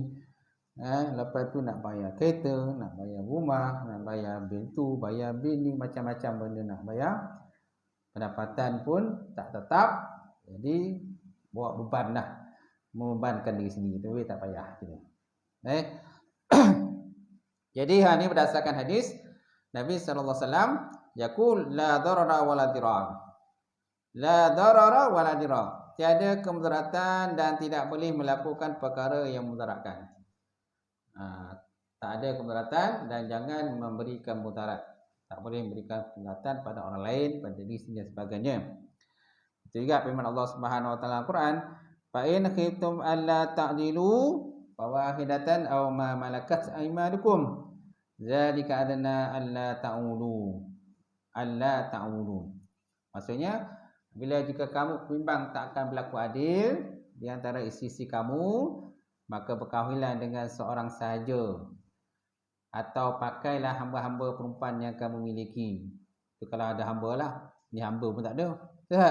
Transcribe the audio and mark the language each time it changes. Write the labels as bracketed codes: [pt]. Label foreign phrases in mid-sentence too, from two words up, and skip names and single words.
[ms] Lepas tu nak bayar kereta, nak bayar rumah, nak bayar bil tu, bayar bil ni, macam-macam benda nak bayar. Pendapatan pun tak tetap. Jadi bawa beban lah, membebankan diri sendiri, tapi tak payah gitu. Jadi hal ini berdasarkan hadis Nabi SAW, [ar] يقول لا ضرر ولا ضرار. لا ضرر ولا ضرار. [ms] Tiada kemudaratan dan tidak boleh melakukan perkara yang memudaratkan. Tak ada kemudaratan dan jangan memberikan mudarat. Tak boleh memberikan mudaratan pada orang lain, pada diri sendiri dan sebagainya. Itu juga firman Allah [ar] سبحانه وتعالى [ms] Al-Quran, [ar] فإن خفتم ألا تعدلوا فواحدة أو ما ملكت أيمانكم ذلك أدنى ألا تعولوا. [ms] Maksudnya bila jika kamu bimbang tak akan berlaku adil di antara isteri kamu, maka berkahwinlah dengan seorang sahaja atau pakailah hamba-hamba perempuan yang kamu miliki. Itu kalau ada hamba lah. Ni hamba pun tak ada. Sihat.